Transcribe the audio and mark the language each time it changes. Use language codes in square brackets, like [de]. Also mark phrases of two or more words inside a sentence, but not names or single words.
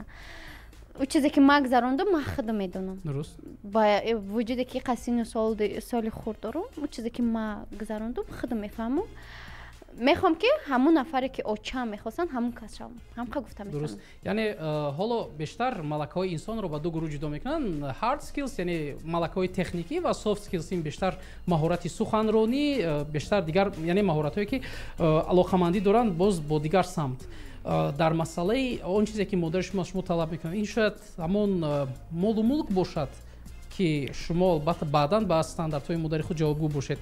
[tg] ӯ чизе ки ман гузарондам ман худам медонам. дуруст. ба вуҷуде ки қасини соли хурд дорам, ӯ чизе ки ман гузарондам худам мефаҳмам. мехоҳам ки ҳамун нафаре ки очам мехостанд ҳамун кас шавам. ҳамқа гуфта метавонам. дуруст. яъне ҳоло бештар малакаҳои инсонро ба ду гурӯҳ ҷудо мекунанд. [en] Hard skills [tg] яъне малакаҳои техникӣ ва [en] soft skills [tg] ин бештар маҳорати суханронӣ, бештар дигар яъне маҳоратҳое ки алоқамандӣ доранд боз бо дигар самт. дар масъалаи он чизе ки модари шумо талаб мекунад, ин шояд ҳамон молу мулк бошад ки шумо албатта баъдан ба стандартҳои модари худ ҷавобгӯ бошед.